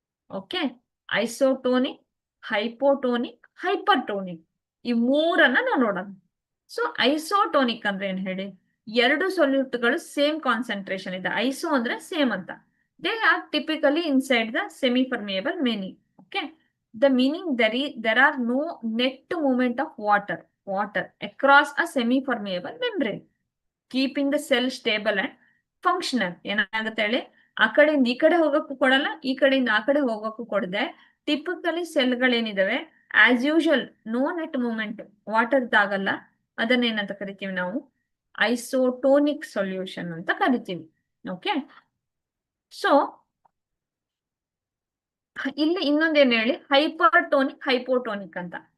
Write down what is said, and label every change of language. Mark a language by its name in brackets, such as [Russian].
[Kannada] Okay, isotonic, ಹೈಪೋಟೋನಿಕ್, ಹೈಪರ್ಟೋನಿಕ್, ಈ ಮೂರನ್ನ ನಾವು ನೋಡೋಣ. ಸೊ ಐಸೋಟೋನಿಕ್ ಅಂದ್ರೆ ಏನ್ ಹೇಳಿ, ಎರಡು ಸೊಲ್ಯೂಟ್ಗಳು ಸೇಮ್ ಕಾನ್ಸಂಟ್ರೇಷನ್ ಇದೆ. ಐಸೋ ಅಂದ್ರೆ ಸೇಮ್ ಅಂತ. [English] They are typically inside the semi permeable meaning. Okay, the meaning there are no net movement of water across a semi-permeable membrane, keeping the cell stable and functional. [Kannada] ಏನಾಗುತ್ತೆ ಹೇಳಿ, ಆ ಕಡೆಯಿಂದ ಈ ಕಡೆ ಹೋಗಕ್ಕೂ ಕೊಡಲ್ಲ, ಈ ಕಡೆಯಿಂದ ಆ ಕಡೆ ಹೋಗಕ್ಕೂ ಕೊಡದೆ typically ಸೆಲ್ಗಳೇನಿದಾವೆ [English] as usual no net movement, [Kannada] water ಆಗಲ್ಲ, ಅದನ್ನೇನಂತ ಕರಿತೀವಿ ನಾವು ಐಸೋಟೋನಿಕ್ ಸೊಲ್ಯೂಷನ್ ಅಂತ ಕರಿತೀವಿ. ಓಕೆ, ಸೊ ಇಲ್ಲಿ ಇನ್ನೊಂದೇನು ಹೇಳಿ ಹೈಪರ್ಟೋನಿಕ್, ಹೈಪೋಟೋನಿಕ್ ಅಂತ.